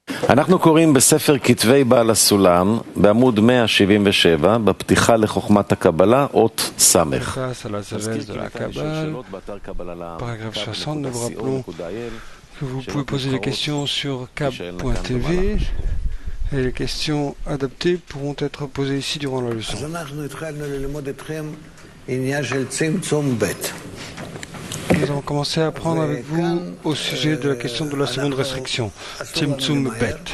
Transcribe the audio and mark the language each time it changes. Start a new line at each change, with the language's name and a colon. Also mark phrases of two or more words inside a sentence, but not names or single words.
Hebrew: אנחנו קוראים בספר כתבי בעל הסולם, בעמוד 177, בפתיחה לחוכמת הקבלה, אות סמך.
French: Paragraphe 60, nous vous rappelons que vous pouvez poser des questions sur cab.tv et les questions adaptées pourront être posées ici durant la leçon. Nous allons commencer à apprendre avec vous au sujet de la question de la seconde restriction,
Hebrew: צמצום ב.